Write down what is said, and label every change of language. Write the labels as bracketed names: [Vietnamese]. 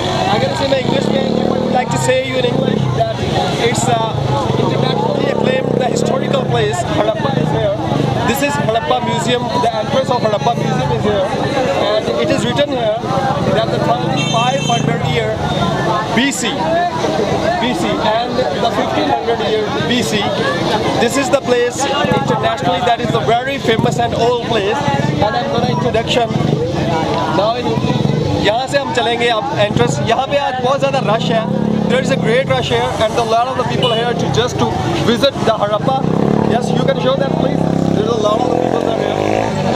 [Hindi] अगर इसे मैं इंग्लिश में [English] Like to say you in English that it's internationally acclaimed the historical place Harappa is here. This is Harappa Museum. The entrance of Harappa Museum is here, and it is written here that the 1500 year BC and the 1500 year BC. This is the place internationally that is the very famous and old place. And I'm gonna introduction now in [Hindi] यहाँ से हम चलेंगे अब entrance. यहाँ पे आज बहुत ज़्यादा रश है। [English] There is a great rush here and a lot of the people here to just to visit the Harappa. Yes, you can show that please. There is a lot of the people that are here.